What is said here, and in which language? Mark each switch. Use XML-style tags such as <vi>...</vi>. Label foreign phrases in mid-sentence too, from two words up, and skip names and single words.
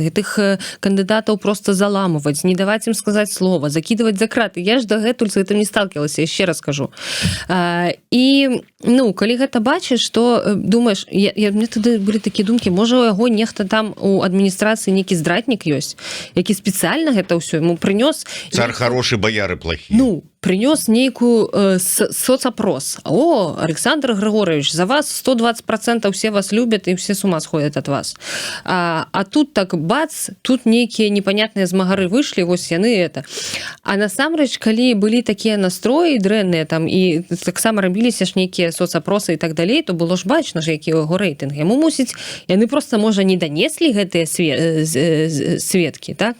<be>Гэтых кандыдатаў проста заламываць, не даваць ім сказаць слова, закідваць за краты. Я ж дагэтуль з гэтым не сталкивалася, яшчэ раз кажу. І, ну, калі гэта бачыш, то думаеш, мне тады былі такія думкі, можа, у яго нехта там у адміністрацыі нейкі здратнік ёсць, які спецыяльна гэта ўсё яму прынёс.</be> <ru>Цар хороший, бояры плохие. Ну, принес нейкую соцопрос. О, Александр Григорьевич, за вас 120% все вас любят и все с ума сходят от вас.</ru> <be>А тут так бац, тут нейкія непонятныя змагары вышлі, вось яны это. А насамрэч, калі былі такія настроі дрэнныя там і таксама рабіліся ж нейкія соцопросы і так далей, то было ж бачна ж, які яго рэйтынг. Яму мусіць, яны просто, можа, не данеслі гэтыя сведкі, так?</be>